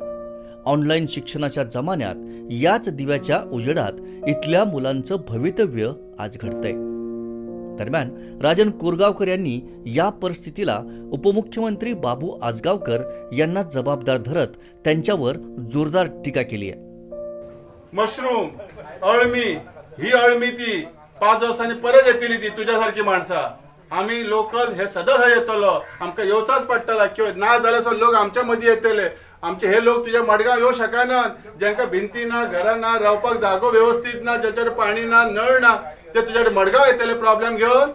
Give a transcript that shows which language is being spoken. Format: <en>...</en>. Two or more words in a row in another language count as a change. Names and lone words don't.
<mr>ऑनलाईन शिक्षणाच्या जमान्यात याच दिव्याच्या उजेडात इथल्या मुलांचं भवितव्य आज घडतंय. दरम्यान राजन कोरगावकर यांनी या परिस्थितीला उपमुख्यमंत्री बाबू आजगावकर यांना जबाबदार धरत त्यांच्यावर जोरदार टीका केली आहे.</mr> <kok>मशरूम, अळमी, ही अळमी ती 5 वर्सांनी परत येतली ती तुझ्यासारखी माणसा. आम्ही लोकल हे सदां थंय येतलो, आमकां येवचाच पडटला किंवा ना जाल्यार लोक आमच्या मदीं येतले. आमचे हे लोक तुझ्या मडगांव येवं शकना, जांकां भिंती ना, घरां ना, रावपाक जागो व्यवस्थित ना, ज्याच्याकडे पाणी ना, नळ ना, ते तुझ्याकडे मडगांव येतले प्रॉब्लेम घेऊन.</kok>